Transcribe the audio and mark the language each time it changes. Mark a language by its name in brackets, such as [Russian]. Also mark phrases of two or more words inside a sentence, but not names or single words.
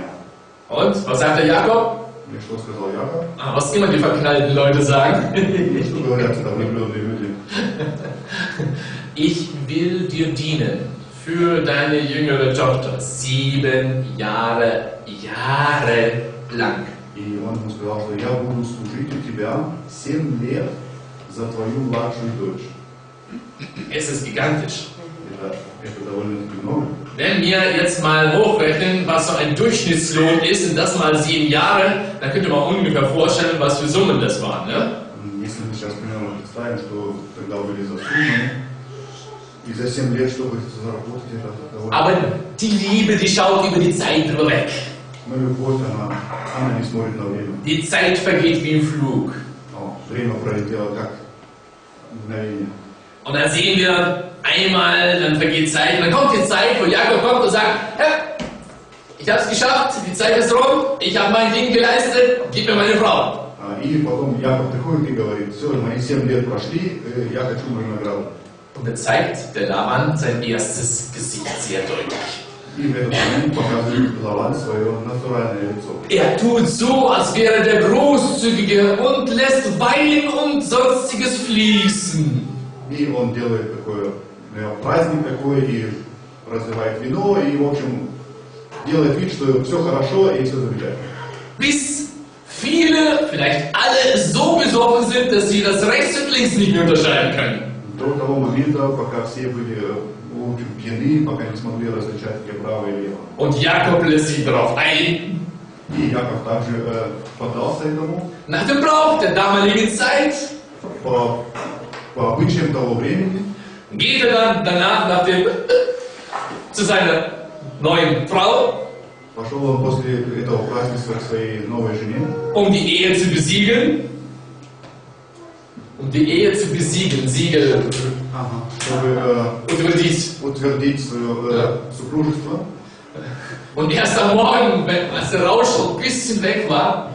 [German] Und was sagte Jakob? [Russian] И что сказал Яков? [German] Was immer die verknallten Leute sagen. [Russian] Что говорят это влюбленные люди? [German] Ich will dir dienen für deine jüngere Tochter 7 Jahre lang. [Russian] И он ему сказал, что я буду служить у тебя 7 лет за твою младшую дочь. [German] Es ist gigantisch. [Russian] Это довольно-таки много. [German] Wenn wir jetzt mal hochrechnen, was so ein Durchschnittslohn ist, und das mal 7 Jahre, dann könnte man ungefähr vorstellen, was für Summen das waren. Ne? [Russian] Если мы сейчас примерно представим, что тогда были за суммы, и за 7 лет, чтобы заработать, это довольно... [German] Aber die Liebe, die schaut über die Zeit drüber weg. [Russian] Но любовь, она не смотрит на время. [German] Die Zeit vergeht wie im Flug. [Russian] Время пролетело как мгновение. [German] Und dann sehen wir einmal, dann vergeht Zeit, und dann kommt die Zeit, wo Jakob kommt und sagt, ich habe es geschafft, die Zeit ist rum, ich habe mein Ding geleistet, gib mir meine Frau. [Russian] И потом Яков приходит и говорит, все, мои 7 лет прошли, я хочу мою награду. [German] Und dann zeigt der Laban sein erstes Gesicht sehr deutlich. [Russian] И в этот момент показывает Лаван свое натуральное лицо. [German] Er tut so, als wäre der Großzügige und lässt Wein und Sonstiges fließen. [Russian] И он делает такой праздник такой, и разливает вино, и, в общем, делает вид, что все хорошо и все замечательно. [German] Bis viele, vielleicht alle, so besoffen sind, dass sie das rechts und links nicht mehr unterscheiden können. [Russian] До того момента, пока все были, в общем, пьяны, пока не смогли различать, где право и лево. [German] Und Jakob lässt sich darauf ein. [Russian] И Яков также поддался этому. [German] Nach dem Brauch der damaligen Zeit [Russian] По обычаям того времени. [German] geht er dann danach zu seiner neuen Frau, [Russian] Пошел он после этого празднества к своей новой жене, [German] um die Ehe zu besiegeln. Um die Ehe zu besiegeln, Siegel, [Russian] чтобы утвердить свое супружество. [German] Und erst am Morgen, als der Rausch schon ein bisschen weg war,